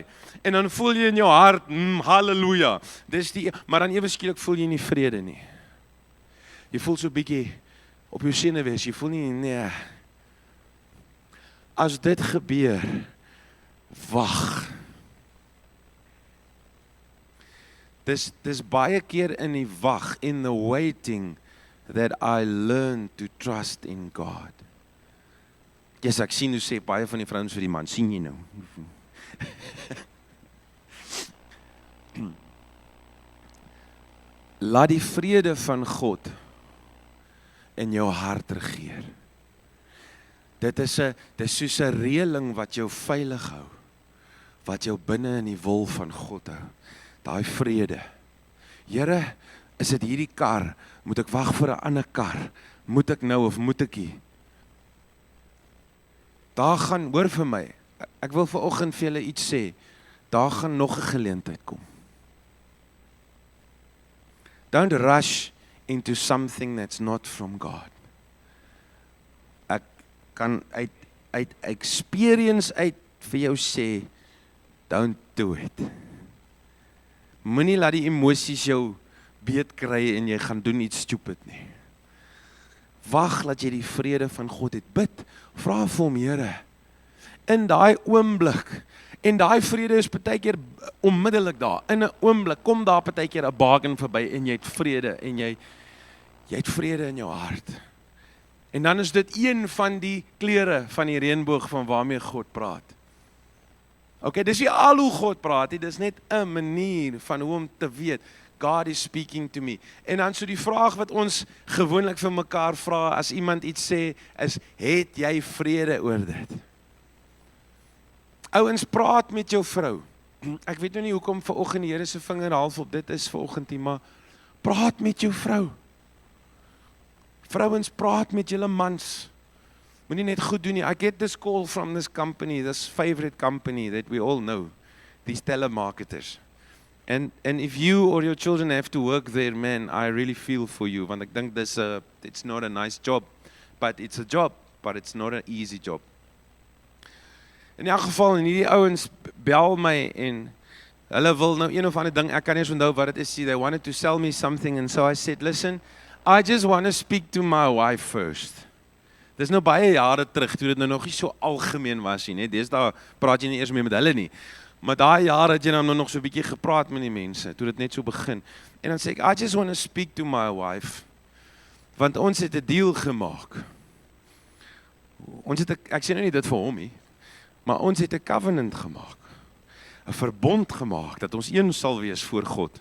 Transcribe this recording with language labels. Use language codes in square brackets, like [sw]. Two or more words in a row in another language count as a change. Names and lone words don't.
[af] En dan voel jy in jou hart, halleluja. Maar dan ewe skielik voel jy nie vrede nie. Jy voel so bietjie op jou senuwees, jy voel nie, nee. As dit gebeur, wag. Dis baie keer in die wag, [en] in the waiting, that I learn to trust in God. Yes, [af] ek sien hoe sê baie van die vrouens vir die man, sien jy nou? Laat die vrede van God in jou hart regeer. Dit is soos 'n reëling wat jou veilig hou, wat jou binne in die wil van God hou. Daai vrede. Here, is dit hierdie kar? Moet ek wag vir 'n ander kar? Moet ek nou of moet ek nie? Daar gaan, hoor vir my, ek wil vanoggend vir julle iets sê, daar gaan nog 'n geleentheid kom. [en] Don't rush into something that's not from God. [af] Ek kan uit experience uit vir jou sê, [en] don't do it. [af] Moenie laat die emosies jou beet kry en jy gaan doen iets stupid nie. Wag dat jy die vrede van God het. Bid, vra vir hom, Here, in daai oomblik, en daai vrede is partykeer onmiddellik daar, in 'n oomblik, kom daar partykeer 'n bargain verby en jy het vrede, en jy het vrede in jou hart. En dan is dit een van die kleure van die reënboog van waarmee God praat. Okay, dis nie al hoe God praat nie, dis net 'n manier van hoe om te weet, [en] God is speaking to me. [af] En dan so die vraag wat ons gewoonlik vir mekaar vra as iemand iets sê, is, het jy vrede oor dit? Ouens, praat met jou vrou. Ek weet nou nie hoekom vanoggend die Here se vinger half op dit is vanoggend nie, maar praat met jou vrou. Vrouens, praat met julle mans. Moenie net goed doen nie. [en] I get this call from this company, this favorite company that we all know, these telemarketers. And if you or your children have to work there, man, I really feel for you. [af] Want ek dink it's not a nice job, but it's a job, but it's not an easy job. In elk geval, en hierdie ouens bel my en hulle wil nou een of ander ding, ek kan nie eens onthou wat dit is, [en] they wanted to sell me something, and so I said, listen, I just want to speak to my wife first. [af] Dis nou baie jare terug, toe dit nou nog nie so algemeen was nie, deesdae praat jy nie eers meer met hulle nie, maar daai jare het jy nou nog so 'n bietjie gepraat met die mense, toe dit net so begin, en dan sê ek, [en] I just want to speak to my wife, [af] want ons het 'n deal gemaak, ek sê nou nie dit vir hom nie, maar ons het 'n covenant gemaak, 'n verbond gemaak, dat ons een sal wees voor God.